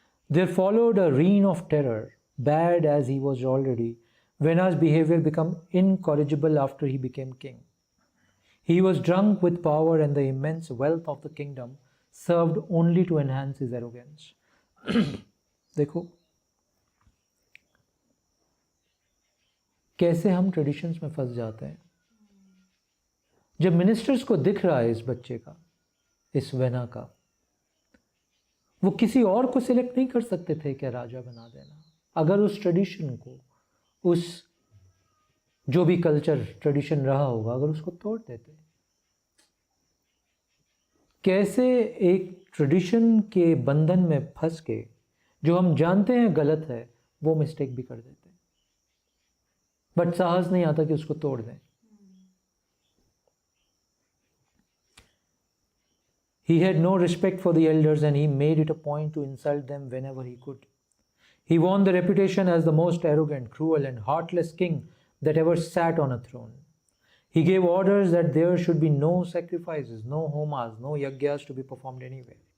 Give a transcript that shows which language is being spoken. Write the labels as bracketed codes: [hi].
[en] There followed a reign of terror. Bad as he was already, Vena's behavior became incorrigible after he became king. He was drunk with power, and the immense wealth of the kingdom served only to enhance his arrogance. [hi] देखो कैसे हम traditions में फंस जाते हैं. जब ministers को दिख रहा है इस बच्चे का, इस वेना का, वो किसी और को सिलेक्ट नहीं कर सकते थे क्या राजा बना देना? अगर उस ट्रेडिशन को, उस जो भी कल्चर ट्रेडिशन रहा होगा, अगर उसको तोड़ देते, कैसे एक ट्रेडिशन के बंधन में फंस के जो हम जानते हैं गलत है, वो मिस्टेक भी कर देते, बट साहस नहीं आता कि उसको तोड़ दें. [en] He had no respect for the elders, and he made it a point to insult them whenever he could. He won the reputation as the most arrogant, cruel, and heartless king that ever sat on a throne. He gave orders that there should be no sacrifices, no homas, no yagyas to be performed anywhere.